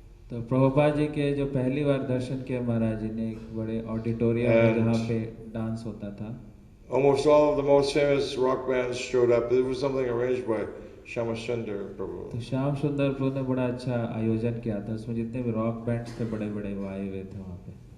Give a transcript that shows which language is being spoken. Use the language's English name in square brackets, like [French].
[Hindi] तो प्रभुपाद जी के जो पहली बार दर्शन किए महाराज जी ने एक बड़े ऑडिटोरियम में जहाँ पे डांस होता था। [English] Almost all of the most famous rock bands showed up. It was something arranged by Shamachandra Prabhu. [Hindi] तो श्याम सुंदर प्रभु ने बड़ा अच्छा आयोजन किया था, उसमें जितने भी रॉक बैंड्स थे बड़े बड़े वो आए हुए थे वहाँ पे,